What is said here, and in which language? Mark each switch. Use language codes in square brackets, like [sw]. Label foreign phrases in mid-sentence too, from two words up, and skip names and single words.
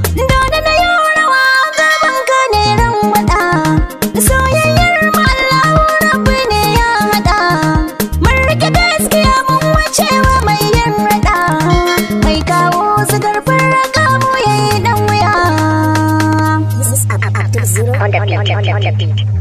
[ha] Dole na yi rawa gaban ka ne ran waɗa. Soyayyar mu Allahu Rabbi ne ya haɗa. Mun rike gaskiya mun wuce wa mai yin raɗa. Mai kawo su garfin raka mu ya yi ɗan wuya. [en] This is Ab-, Ab-, Abdul Zero on the, on the, on the beat.